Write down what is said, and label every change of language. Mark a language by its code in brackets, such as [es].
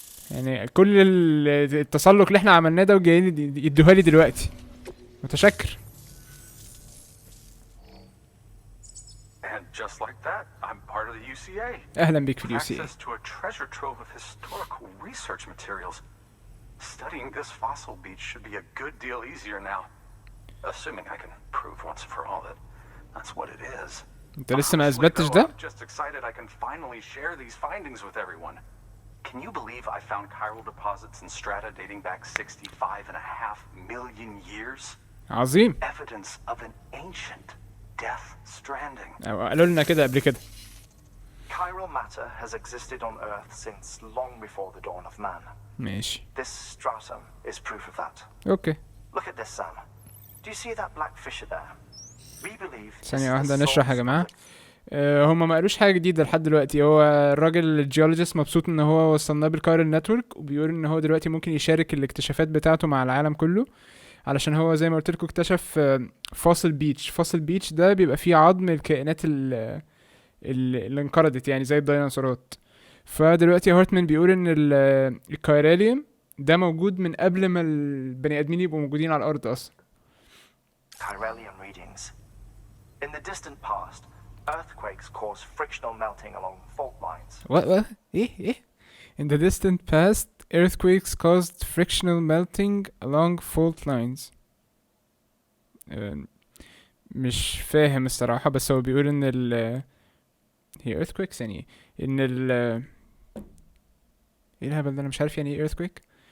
[ar] يعني كل التسلق اللي احنا عملناه ده وجايين يدوها لي دلوقتي. متشكر. [en] And just like that, I'm part of the UCA. [ar] اهلا بيك في الUCA. [en] Access to a treasure trove of historical research materials. Studying this fossil beach should be a good deal easier now. Assuming I can prove once and for all that that's what it is. [ar] انت لسه ما اثبتتش ده؟ [en] I'm just excited I can finally share these findings with everyone. Can you believe I found chiral deposits in strata dating back 65.5 million years? [ar] عظيم. [en] Evidence of an ancient death stranding. [ar] قالوا لنا كده قبل كده. [en] Chiral matter has existed on Earth since long before the dawn of man. [ar] ماشي. [en] This stratum is proof of that. [ar] اوكي. [en] Look at this, Sam. Do you see that black fissure there? We believe [ar] ثانية واحدة نشرح يا جماعة. هما ما قالوش حاجة جديدة لحد دلوقتي. هو الراجل الجيولوجيست مبسوط ان هو وصلناه بالكايرل نتورك، وبيقول ان هو دلوقتي ممكن يشارك الاكتشافات بتاعته مع العالم كله، علشان هو زي ما قلت لكم اكتشف فاصل بيتش. فاصل بيتش ده بيبقى فيه عظم الكائنات اللي انقرضت يعني زي الديناصورات. فدلوقتي هارتمان بيقول ان الكايراليوم ده موجود من قبل ما البني ادمين يبقوا موجودين على الارض اصلا. [en] Chiralium readings. In the distant past, earthquakes cause frictional melting along fault lines. What? ايه In the distant past, earthquakes caused frictional melting along fault lines. [ar] مش فاهم الصراحة، بس هو بيقول ان هي earthquakes يعني ان ايه الهبل ده؟ انا مش عارف يعني ايه earthquake.